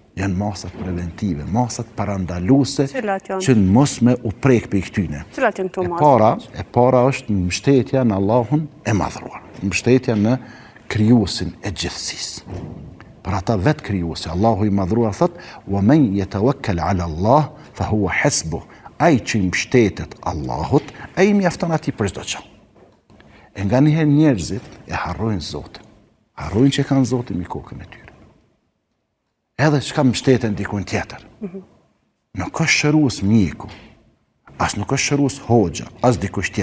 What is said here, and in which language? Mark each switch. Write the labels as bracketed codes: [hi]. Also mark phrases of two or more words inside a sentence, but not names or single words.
[sq] Masat parandaluese që mos me u prek për i këtyne. Cilat janë këto masat? E para është mbështetja në Allahun e madhruar, mbështetja në krijuesin e gjithësisë. Për ata vetë krijuesi, Allahu i madhruar thot: [ar] "ومن يتوكل على الله فهو حسبه." [sq] Ai që i mbështetet Allahut, ai mjafton atij për çdo gjë. E nga njëherë njerëzit e harrojnë Zotin. Harrojnë që kanë Zotin mi kokën e tyre. Edhe që ka mbështeten dikun tjetër. Nuk është shërues mjeku, as nuk është shërues hoxha, as dikush tjetër.